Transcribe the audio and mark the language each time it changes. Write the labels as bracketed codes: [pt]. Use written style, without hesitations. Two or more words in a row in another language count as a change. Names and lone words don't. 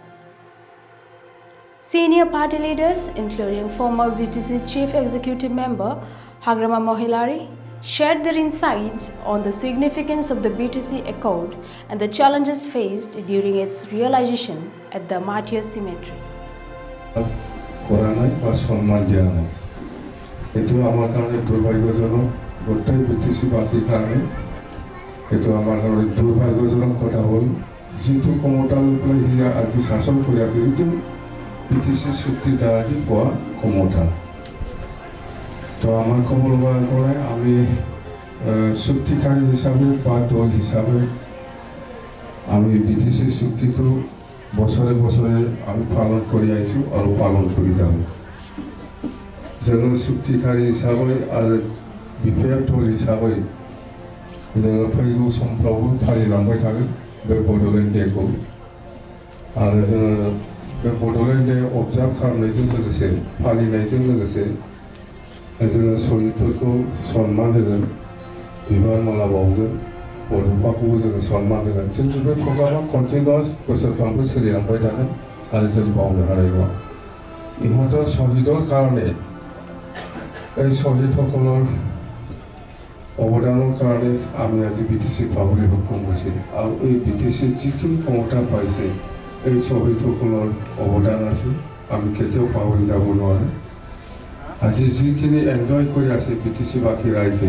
[en] Senior party leaders, including former BTC Chief Executive Member Hagrama Mohilari, shared their insights on the significance of the BTC Accord and the challenges faced during its realization at the Martyrs Cemetery. [as] করা নাই বা সম্মান দেওয়া নাই এটো আমার কারণে দুর্ভাগ্যজনক গোটাই বিটিসিবাসীৰ কাৰণে এটো আমাৰ কাৰণে দুৰ্ভাগ্যজনক কথা হ'ল যিটো ক্ষমতা লৈ পেলাই হিয়া আজি শাসন কৰি আছে এইটো বিটিসি চুক্তি দ্বাৰা দি পোৱা ক্ষমতা তো আমাৰ ক'ব লগা কৰে আমি চুক্তিকাৰী হিচাপে বা দল হিচাপে আমি বিটিসি চুক্তিটো বছৰে বছৰে আমি পালন কৰি আহিছোঁ আৰু পালন কৰি যাম [brx] जोङो [as] চুক্তিকাৰী হিচাপে আৰু বিপিএফ দল হিচাপে [brx] जोङो फैगौ समफ्रावबो फालिलांबाय थागोन बे बड'लेण्ड डेखौ आरो जोङो बे बड'लेण्ड डे अबजार्भ खालामनायजों लोगोसे फालिनायजों लोगोसे जोङो शहीदफोरखौ सन्मान होगोन बिबान माला बावगोन बड'फाखौबो जोङो सन्मान होगोन जों बे प्रग्रामा कन्टिनिउआस बोसोरफ्रामबो सोलिलांबाय थागोन आरो जों बावनो हानाय नङा [as] ইহঁতৰ শহীদৰ কাৰণে এই শহীদসকলৰ অৱদানৰ কাৰণে আমি আজি বিটিচি পাবলৈ সক্ষম হৈছে আৰু এই বিটিচি যিখিনি ক্ষমতা পাইছে এই শহীদসকলৰ অৱদান আছে আমি কেতিয়াও পাহৰি যাব নোৱাৰোঁ আজি যিখিনি এনজয় কৰি আছে বিটিচিবাসী ৰাইজে